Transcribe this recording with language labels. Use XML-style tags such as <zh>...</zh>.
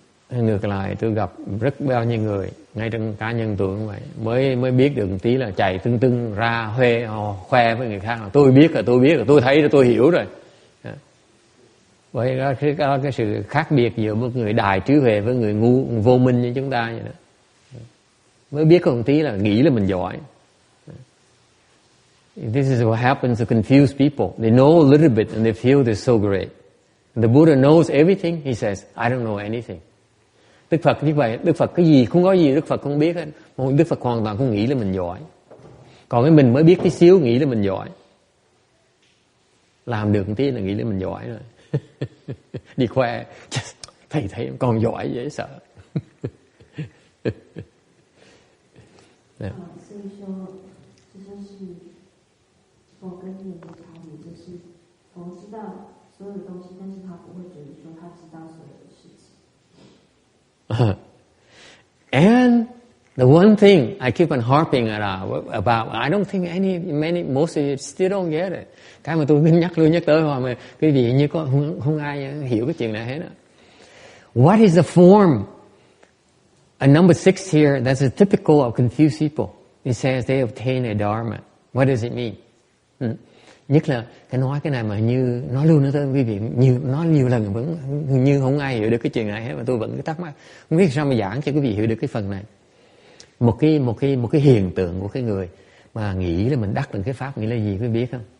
<vi>Ngược lại tôi gặp rất bao nhiêu người ngay trong cá nhân tôi cũng vậy, mới biết được một tí là chạy tưng ra khoe với người khác là tôi biết rồi, tôi thấy rồi, tôi hiểu rồi. Vậy đó, cái sự khác biệt giữa một người đại trí huệ với người ngu vô minh như chúng ta vậy đó. Mới biết có một tí là nghĩ là mình giỏi.</vi> <en>This is what happens to confused people. They know a little bit and they feel they're so great. The Buddha knows everything. He says, I don't know anything.</en> <vi>Đức Phật như vậy, Đức Phật cái gì, không có gì Đức Phật không biết hết. Đức Phật hoàn toàn không nghĩ là mình giỏi. Còn cái mình mới biết cái xíu nghĩ là mình giỏi. Làm được một tí là nghĩ là mình giỏi rồi. Đi khoe, thầy thấy con giỏi dễ sợ.</vi> <zh>所以说，这就是佛跟人的差别，就是佛知道所有的东西，但是他不会觉得说他知道所有的事情。</zh> <en>And the one thing I keep on harping about, I don't think most of you still don't get it.</en> <vi>Cái mà tôi nhắc tới hồi mà cái gì như có không ai hiểu cái chuyện này hết á.</vi> <en>What is the form? And number 6 here, that's a typical of confused people. It says they obtain a dharma. What does it mean?</en> <vi>Nhất là cái nói cái này mà như nói luôn tới quý vị, nói nhiều lần vẫn như không ai hiểu được cái chuyện này hết, mà tôi vẫn cứ thắc mắc không biết sao mà giảng cho quý vị hiểu được cái phần này. Một cái hiện tượng của cái người mà nghĩ là mình đắc được cái pháp nghĩa là gì quý vị biết không?</vi>